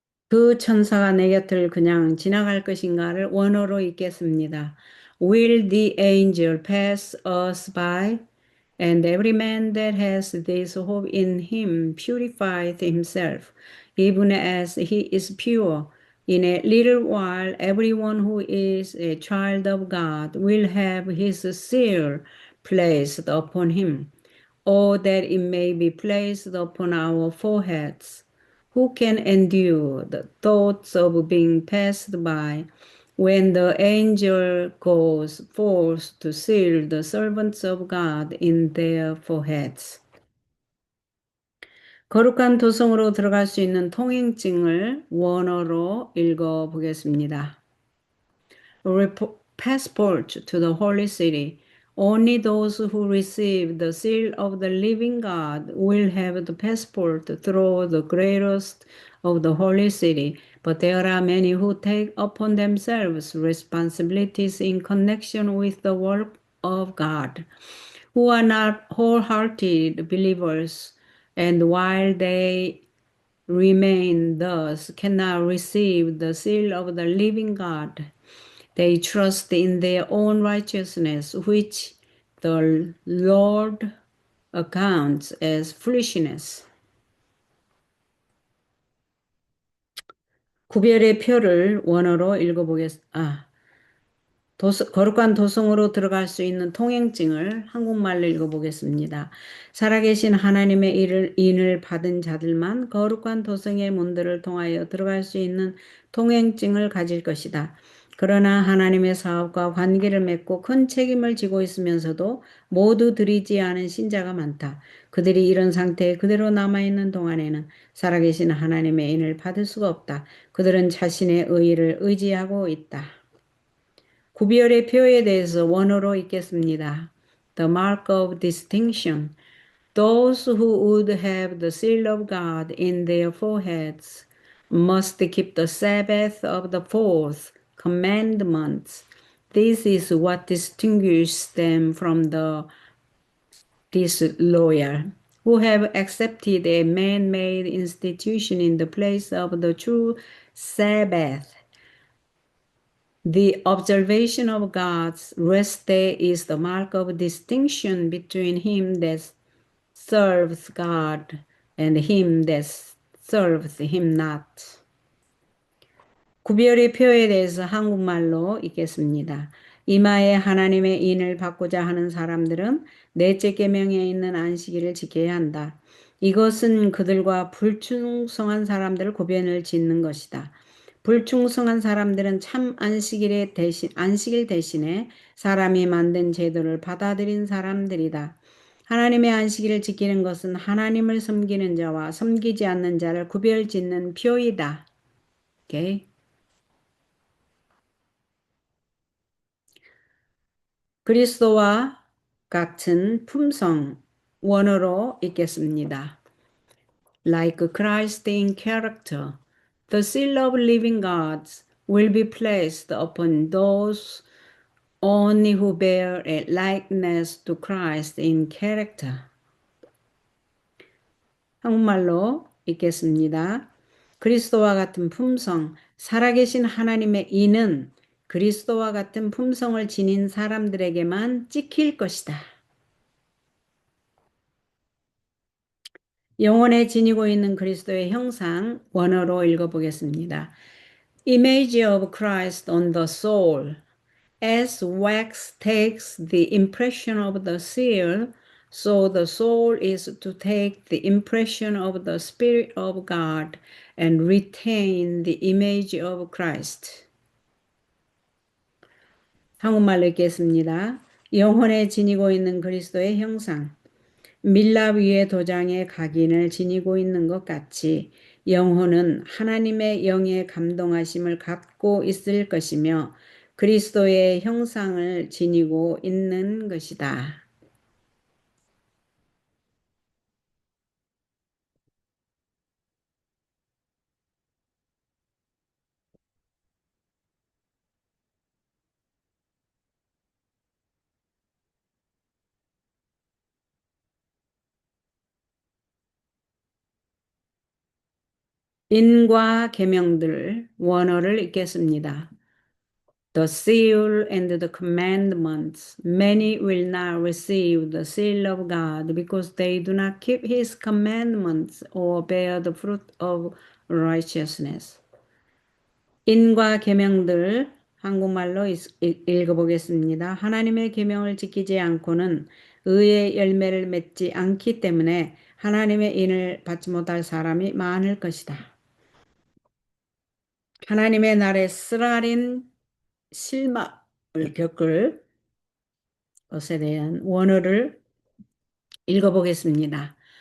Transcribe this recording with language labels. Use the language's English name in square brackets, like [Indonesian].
[Korean] 그 천사가 내 곁을 그냥 지나갈 것인가를 원어로 읽겠습니다. [English] Will the angel pass us by? And every man that has this hope in him purifieth himself, even as he is pure. In a little while, everyone who is a child of God will have his seal placed upon him. Oh, that it may be placed upon our foreheads. Who can endure the thoughts of being passed by when the angel goes forth to seal the servants of God in their foreheads? [Korean] 거룩한 도성으로 들어갈 수 있는 통행증을 원어로 읽어 보겠습니다. [English] Passport to the holy city. Only those who receive the seal of the living God will have the passport through the greatest of the holy city. But there are many who take upon themselves responsibilities in connection with the work of God, who are not wholehearted believers, and while they remain thus cannot receive the seal of the living God. They trust in their own righteousness, which the Lord accounts as foolishness. [Korean] 구별의 표를 원어로 읽어보겠습니다. 거룩한 도성으로 들어갈 수 있는 통행증을 한국말로 읽어보겠습니다. 살아계신 하나님의 인을 받은 자들만 거룩한 도성의 문들을 통하여 들어갈 수 있는 통행증을 가질 것이다. 그러나 하나님의 사업과 관계를 맺고 큰 책임을 지고 있으면서도 모두 드리지 않은 신자가 많다. 그들이 이런 상태에 그대로 남아있는 동안에는 살아계신 하나님의 인을 받을 수가 없다. 그들은 자신의 의의를 의지하고 있다. 구별의 표에 대해서 원어로 읽겠습니다. [English] The mark of distinction. Those who would have the seal of God in their foreheads must keep the Sabbath of the fourth commandment. This is what distinguishes them from the disloyal, who have accepted a man-made institution in the place of the true Sabbath. The observation of God's rest day is the mark of distinction between him that serves God and him that serves him not. [Korean] 구별의 표에 대해서 한국말로 읽겠습니다. 이마에 하나님의 인을 받고자 하는 사람들은 넷째 계명에 있는 안식일을 지켜야 한다. 이것은 그들과 불충성한 사람들 구별을 짓는 것이다. 불충성한 사람들은 참 안식일 대신에 사람이 만든 제도를 받아들인 사람들이다. 하나님의 안식일을 지키는 것은 하나님을 섬기는 자와 섬기지 않는 자를 구별짓는 표이다. 오케이? 그리스도와 같은 품성 원어로 읽겠습니다. [English] Like Christ in character, the seal of living God will be placed upon those only who bear a likeness to Christ in character. [Korean] 한국말로 읽겠습니다. 그리스도와 같은 품성, 살아계신 하나님의 이는 그리스도와 같은 품성을 지닌 사람들에게만 찍힐 것이다. 영혼에 지니고 있는 그리스도의 형상, 원어로 읽어보겠습니다. [English] Image of Christ on the soul. As wax takes the impression of the seal, so the soul is to take the impression of the Spirit of God and retain the image of Christ. [Korean] 한국말로 읽겠습니다. 영혼에 지니고 있는 그리스도의 형상. 밀랍 위의 도장의 각인을 지니고 있는 것 같이 영혼은 하나님의 영의 감동하심을 갖고 있을 것이며 그리스도의 형상을 지니고 있는 것이다. 인과 계명들 원어를 읽겠습니다. [English] The seal and the commandments. Many will not receive the seal of God because they do not keep his commandments or bear the fruit of righteousness. [Korean] 인과 계명들 한국말로 읽어보겠습니다. 하나님의 계명을 지키지 않고는 의의 열매를 맺지 않기 때문에 하나님의 인을 받지 못할 사람이 많을 것이다. 하나님의 날에 쓰라린 실망을 겪을 것에 대한 원어를 읽어보겠습니다.